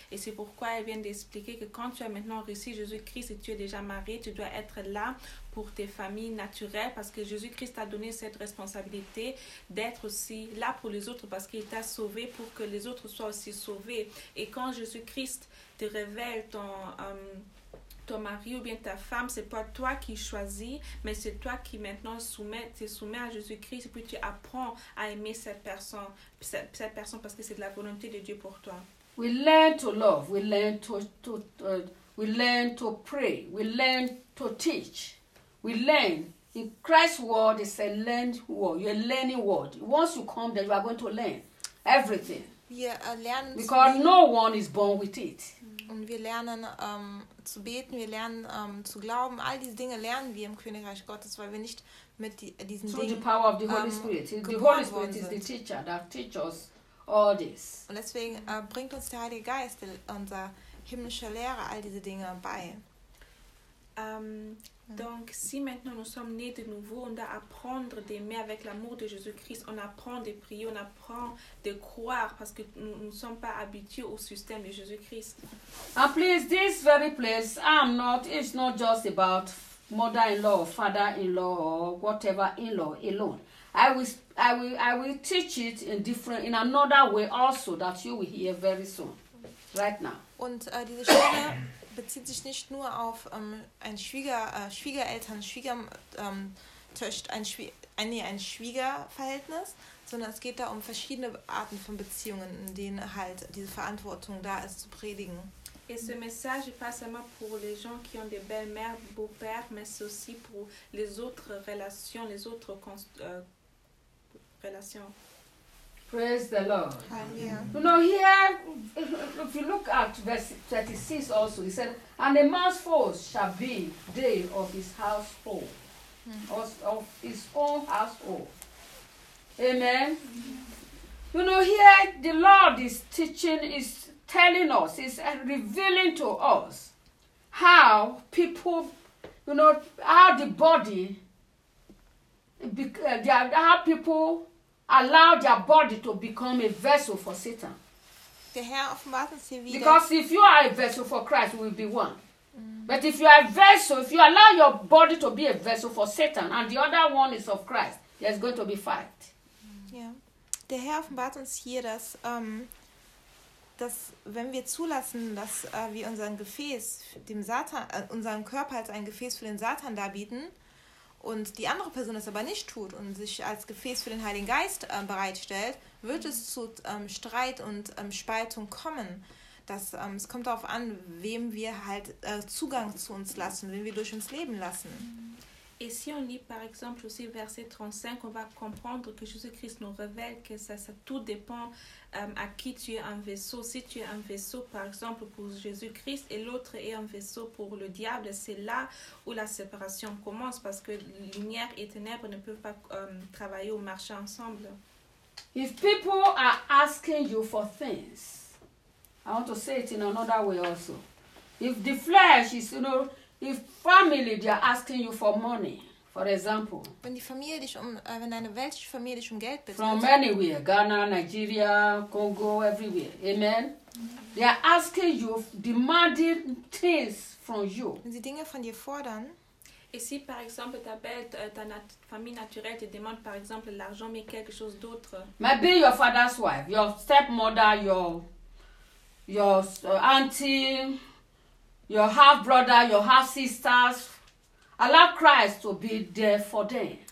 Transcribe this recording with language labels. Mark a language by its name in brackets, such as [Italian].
[French] Et c'est pourquoi elle vient d'expliquer que quand tu as maintenant reçu Jésus-Christ et tu es déjà marié, tu dois être là pour tes familles naturelles parce que Jésus-Christ t'a donné cette responsabilité d'être aussi là pour les autres parce qu'il t'a sauvé pour que les autres soient aussi sauvés. Et quand Jésus-Christ te révèle ton, ton mari ou bien ta femme, c'est pas toi qui choisis, mais c'est toi qui maintenant te soumets à Jésus-Christ et puis tu apprends à aimer cette personne parce que c'est de la volonté de Dieu pour toi. [English] We learn to love, we learn to learn to pray, we learn to teach, we learn. In Christ's world, it's a learned world, you're a learning world. Once you come there, you are going to learn everything. Because no one is born with it. [German] Und wir lernen zu beten, wir lernen zu glauben. All diese Dinge lernen wir im Königreich Gottes, weil wir nicht mit diesen Dingen geboren sind. [English] The Holy Spirit is the teacher that teaches us all this. [German] Und deswegen bringt uns der Heilige Geist, unser himmlischer Lehrer, all diese Dinge bei. [French] Donc, si maintenant nous sommes nés de nouveau, on doit apprendre d'aimer avec l'amour de Jésus-Christ. On apprend de prier, on apprend de croire parce que nous ne sommes pas habitués au système de Jésus-Christ. [English] And please, this very place, I'm not, it's not just about mother-in-law, father-in-law, or whatever-in-law alone. I will teach it in different, in another way also that you will hear very soon, right now. [German] Und diese Stelle bezieht sich nicht nur auf ein Schwiegerverhältnis, sondern es geht da um verschiedene Arten von Beziehungen, in denen halt diese Verantwortung da ist, zu predigen. [French] Et ce message n'est pas seulement pour les gens qui ont des belles-mères, beaux-pères, mais c'est aussi pour les autres relations, les autres relations. [English] Praise the Lord. Hallelujah. You know, here, if you look at verse 36 also, he said, and a man's foes shall be they of his household, of his own household. Amen? Mm-hmm. You know, here, the Lord is teaching, is telling us, is revealing to us how people, you know, how the body, how people allow their body to become a vessel for Satan. [German] Der Herr offenbart uns hier wieder. [English] Because if you are a vessel for Christ, we will be one. Mm. But if you are a vessel, if you allow your body to be a vessel for Satan and the other one is of Christ, there's going to be fight. Yeah. [German] Der Herr offenbart uns hier, dass, dass wenn wir zulassen, dass wir unseren Gefäß dem Satan, unseren Körper als ein Gefäß für den Satan darbieten, und die andere Person das aber nicht tut und sich als Gefäß für den Heiligen Geist bereitstellt, wird es zu Streit und Spaltung kommen. Das, es kommt darauf an, wem wir halt Zugang zu uns lassen, wem wir durch uns leben lassen. [French] Et si on lit par exemple aussi verset 35, on va comprendre que Jésus-Christ nous révèle que ça tout dépend à qui tu es un vaisseau. Si tu es un vaisseau par exemple pour Jésus-Christ et l'autre est un vaisseau pour le diable, c'est là où la séparation commence parce que lumière et ténèbres ne peuvent pas travailler ou marcher ensemble. [English] If people are asking you for things, I want to say it in another way also. If the flesh is, you know, if family, they are asking you for money, For example, [German] wenn die Familie dich um, wenn deine weltliche Familie dich um Geld bittet. [English] From anywhere, Ghana, Nigeria, Congo, everywhere. Amen. They are asking you, demanding things from you. [German] Wenn sie Dinge von dir fordern. [French] Et si par exemple ta belle, ta famille naturelle te demande par exemple l'argent mais quelque chose d'autre. [English] Maybe your father's wife, your stepmother, your auntie, your half brother, your half sisters. Allow Christ to be there for them.